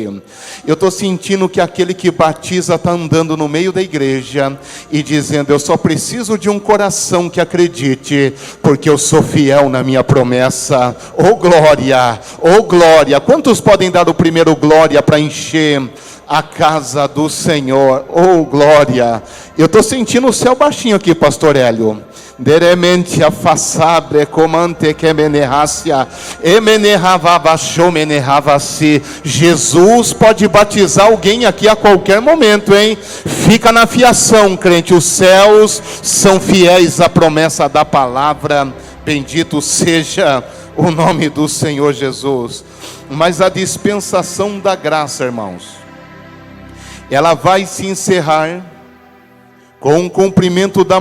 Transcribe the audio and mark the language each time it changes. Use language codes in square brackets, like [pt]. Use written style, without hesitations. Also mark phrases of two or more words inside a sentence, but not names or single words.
[pt] Eu estou sentindo que aquele que batiza está andando no meio da igreja e dizendo: eu só preciso de um coração que acredite, porque eu sou fiel na minha promessa. Oh glória, oh glória. Quantos podem dar o primeiro glória para encher a casa do Senhor? Oh glória. Eu estou sentindo o céu baixinho aqui, pastor Hélio. Deremente afasabre comante que menerracia emenerravavashomenerravasi. Jesus pode batizar alguém aqui a qualquer momento, hein? Fica na fiação, crente. Os céus são fiéis à promessa da palavra. Bendito seja o nome do Senhor Jesus. Mas a dispensação da graça, irmãos, ela vai se encerrar com o cumprimento da